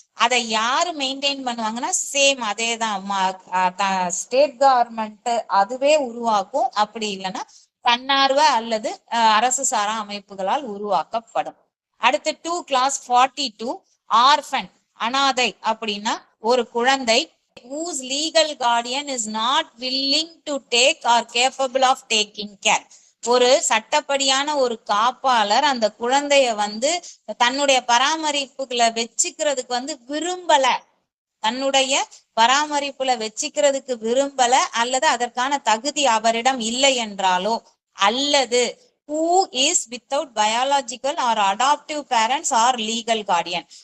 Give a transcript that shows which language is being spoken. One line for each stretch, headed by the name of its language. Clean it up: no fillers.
Tamil: அதை யாரு மெயின்டைன் பண்ணுவாங்கன்னா சேம் அதேதான் ஸ்டேட் கவர்மெண்ட் அதுவே உருவாக்கும். அப்படி இல்லைன்னா தன்னார்வ அல்லது அரசு சாரா அமைப்புகளால் உருவாக்கப்படும். அடுத்து 2 class 42 ஆர்ஃபன் அனாதை. அப்படின்னா ஒரு குழந்தை
English: whose legal guardian is not willing to take or capable of taking care.
Tamil: ஒரு சட்டப்படியான ஒரு காப்பாளர் அந்த குழந்தைய வந்து தன்னுடைய பராமரிப்புகளை வச்சுக்கிறதுக்கு வந்து விரும்பல, தன்னுடைய பராமரிப்புல வச்சுக்கிறதுக்கு விரும்பல, அல்லது அதற்கான தகுதி அவரிடம் இல்லை என்றாலோ, அல்லது
English: who is without biological or adoptive parents or legal guardian.